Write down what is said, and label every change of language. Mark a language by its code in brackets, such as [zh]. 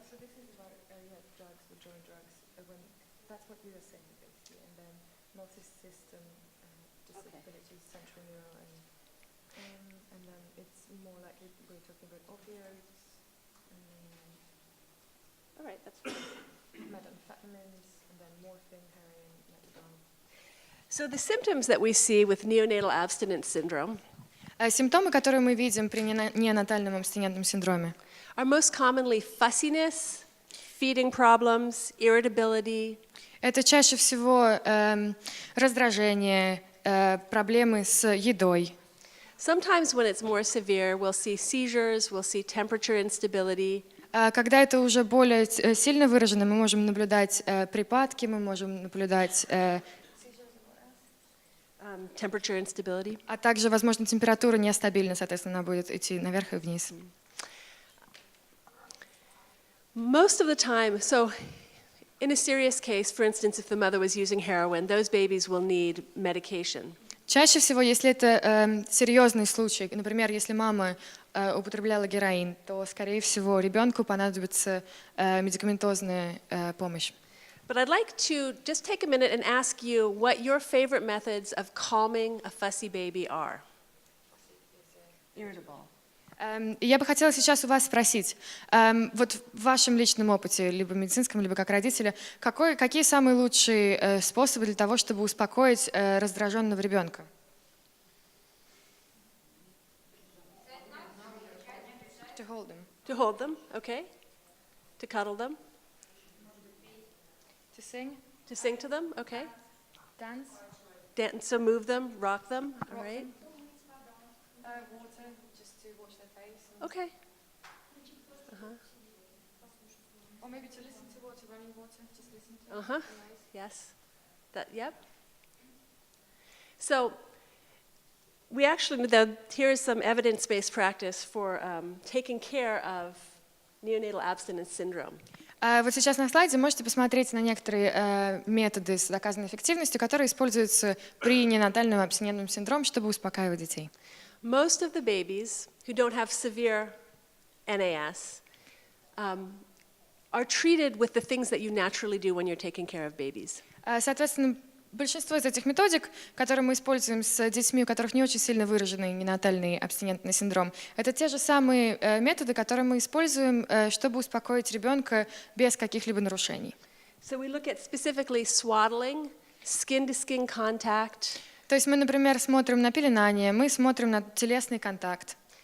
[en] So this is about drugs, withdrawing drugs. That's what we were saying basically, and then multi-system disabilities, central neural, and then it's more like we're talking about opioids, and then All right. That's fine. methamphetamines, and then morphine, heroin, methadone. So the symptoms that we see with neonatal abstinence syndrome [ru] Симптомы, которые мы видим при неонатальном абстинентном синдроме, [en] are most commonly fussiness, feeding problems, irritability, [ru] это чаще всего раздражение, проблемы с едой. [en] Sometimes when it's more severe, we'll see seizures, we'll see temperature instability, [ru] Когда это уже более сильно выражено, мы можем наблюдать припадки, мы можем наблюдать, [en] temperature instability. [ru] а также, возможно, температура нестабильна, соответственно, она будет идти наверх и вниз. [en] Most of the time, so in a serious case, for instance, if the mother was using heroin, those babies will need medication. [ru] Чаще всего, если это серьезный случай, например, если мама употребляла героин, то, скорее всего, ребенку понадобится медикаментозная помощь. [en] But I'd like to just take a minute and ask you what your favorite methods of calming a fussy baby are. Irritable. [ru] Я бы хотела сейчас у вас спросить, вот в вашем личном опыте, либо медицинском, либо как родителя, какие самые лучшие способы для того, чтобы успокоить раздраженного ребенка? [en] To hold them. To hold them, okay? To cuddle them? To sing, To sing to them, okay? dance, Dance, so move them, rock them, all right? water, just to wash their face. Okay. Or maybe to listen to water, running water, just listen to Uh-huh, yes. That, yep. So here is some evidence-based practice for taking care of neonatal abstinence syndrome. [ru] Вот сейчас на слайде можете посмотреть на некоторые методы с доказанной эффективностью, которые используются при неонатальном абстинентном синдроме, чтобы успокаивать детей. [en] Most of the babies who don't have severe NAS are treated with the things that you naturally do when you're taking care of babies. [ru] Соответственно, большинство из этих методик, которые мы используем с детьми, у которых не очень сильно выраженный неонатальный абстинентный синдром, это те же самые методы, которые мы используем, чтобы успокоить ребенка без каких-либо нарушений. [en] So we look at specifically swaddling, skin-to-skin contact. [ru] То есть мы, например, смотрим на пеленание, мы смотрим на телесный контакт,